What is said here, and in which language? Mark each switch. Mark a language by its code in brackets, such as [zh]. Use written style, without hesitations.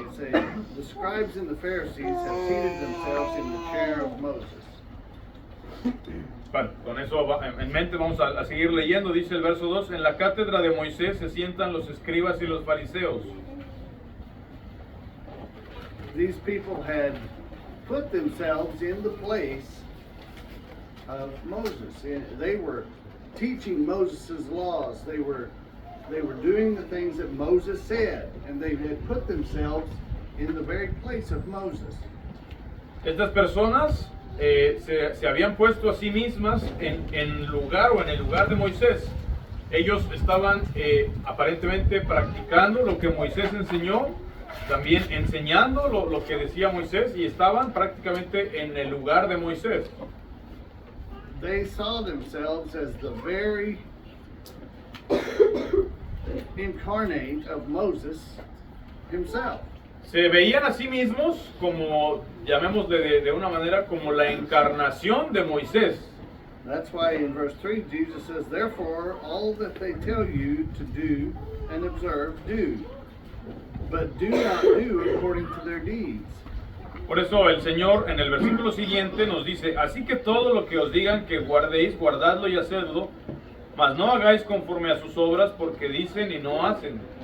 [en] It says, the scribes and the Pharisees have seated themselves in the chair of Moses. [es] Bueno, con eso en mente vamos a seguir leyendo. Dice el verso 2, en la cátedra de Moisés se sientan los escribas y los fariseos. [en] These people had put themselves in the place of Moses. They were teaching Moses' laws. They were doing the things that Moses said, and they had put themselves in the very place of Moses. [es] Estas personas se habían puesto a sí mismas en lugar o en el lugar de Moisés. Ellos estaban aparentemente practicando lo que Moisés enseñó, también enseñando lo que decía Moisés, y estaban prácticamente en el lugar de Moisés. [en] They saw themselves as the very incarnate of Moses himself. [es] Se veían a sí mismos como, llamémosle de una manera, como la encarnación de Moisés. [en] That's why in verse 3 Jesus says, therefore all that they tell you to do and observe, do. But do not do according to their deeds. [es] Por eso el Señor en el versículo siguiente nos dice, así que todo lo que os digan que guardéis, guardadlo y hacedlo, mas no hagáis conforme a sus obras, porque dicen y no hacen.